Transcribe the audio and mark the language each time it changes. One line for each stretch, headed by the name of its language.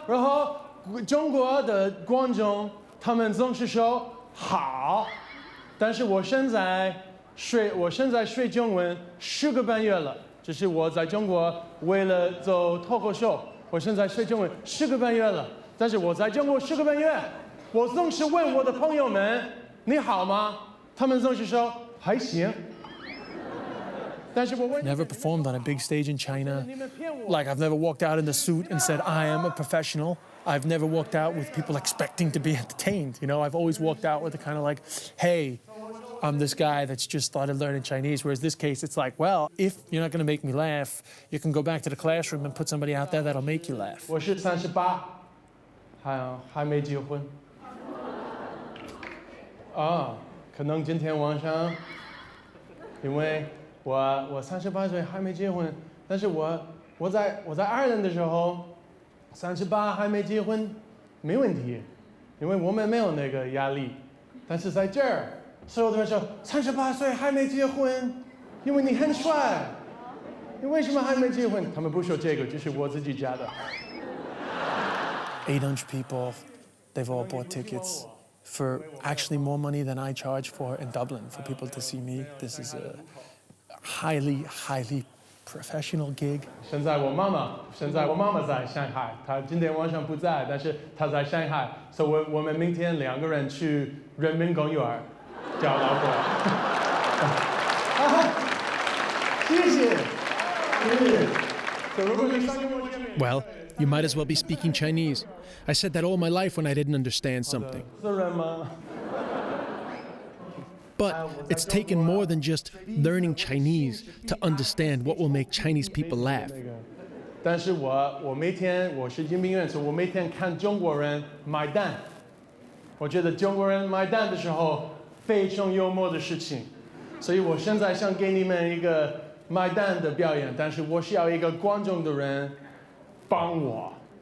Chinese: 然后中国的观众他们总是说好，但是我现在学中文10个半月了，就是我在中国为了做脱口秀，我现在学中文10个半月了。但是我在中国10个半月，我总是问我的朋友们你好吗？他们总是说还行。
English: Never performed on a big stage in China. Like, I've never walked out in the suit and said, I am a professional. I've never walked out with people expecting to be entertained. You know, I've always walked out with a kind of like, hey, I'm this guy that's just started learning Chinese. Whereas this case, it's like, well, if you're not going to make me laugh, you can go back to the classroom and put somebody out there that'll make you laugh.
Chinese: 我是38，还没结婚。可能今天晚上，因为我38岁还没结婚，但是我在爱尔兰的时候，38还没结婚，没问题，因为我们没有那个压力。但是在这儿，所有的人说38岁还没结婚，因为你很帅，你为什么还没结婚？他们不说这个，就是我自己加的。
English: 800 people, they've all bought tickets for actually more money than I charge for in Dublin for people to see me. This is a highly, highly professional gig.
Chinese: 现在我妈妈在上海，她今天晚上不在，但是她在上海，所以我们明天2个人去人民公园找老婆。谢谢。
English: Well, you might as well be speaking Chinese. I said that all my life when I didn't understand something. But it's taken more than just learning Chinese to understand what will make Chinese people laugh.
Chinese: 但是我每天我是精兵院，所以我每天看中国人买单。我觉得中国人买单的时候非常幽默的事情，所以我现在想给你们一个买单的表演，但是我需要一个观众的人帮我。